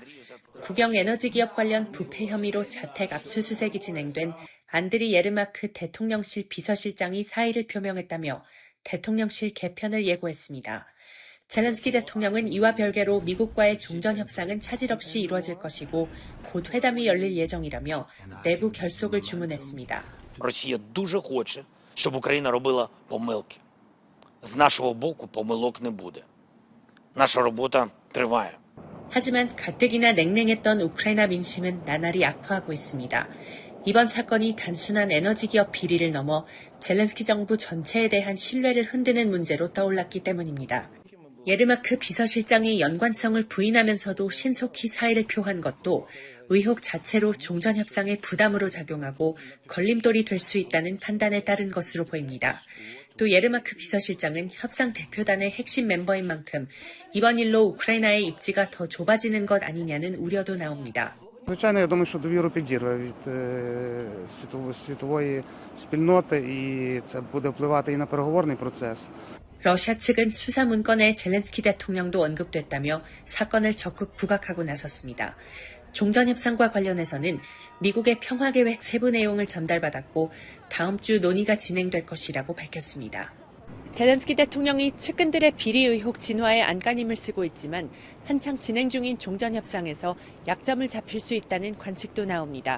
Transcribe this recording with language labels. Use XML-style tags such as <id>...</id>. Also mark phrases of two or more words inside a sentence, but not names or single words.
<ko>국영 에너지 기업 관련 부패 혐의로 자택 압수수색이 진행된 안드리 예르마크 대통령실 비서실장이 사의를 표명했다며 대통령실 개편을 예고했습니다. 젤렌스키 대통령은 이와 별개로 미국과의 종전 협상은 차질 없이 이루어질 것이고 곧 회담이 열릴 예정이라며 내부 결속을 주문했습니다.</ko> <uk>Росія дуже хоче, щоб Україна робила помилки. З нашого боку помилок не буде. наша робота триває.</uk> <ko>하지만 가뜩이나 냉랭했던 우크라이나 민심은 나날이 악화하고 있습니다. 이번 사건이 단순한 에너지 기업 비리를 넘어 젤렌스키 정부 전체에 대한 신뢰를 흔드는 문제로 떠올랐기 때문입니다. 예르마크 비서실장이 연관성을 부인하면서도 신속히 사의를 표한 것도 의혹 자체로 종전 협상에 부담으로 작용하고 걸림돌이 될 수 있다는 판단에 따른 것으로 보입니다. 또 예르마크 비서실장은 협상 대표단의 핵심 멤버인 만큼 이번 일로 우크라이나의 입지가 더 좁아지는 것 아니냐는 우려도 나옵니다.</ko> <uk>Звичайно, я думаю, що довіру підірве від світової спільноти, і це буде впливати і на переговорний процес.</uk> <ko>러시아 측은 수사 문건에 젤렌스키 대통령도 언급됐다며 사건을 적극 부각하고 나섰습니다. 종전 협상과 관련해서는 미국의 평화계획 세부 내용을 전달받았고 다음 주 논의가 진행될 것이라고 밝혔습니다. 젤렌스키 대통령이 측근들의 비리 의혹 진화에 안간힘을 쓰고 있지만 한창 진행 중인 종전협상에서 약점을 잡힐 수 있다는 관측도 나옵니다.</ko>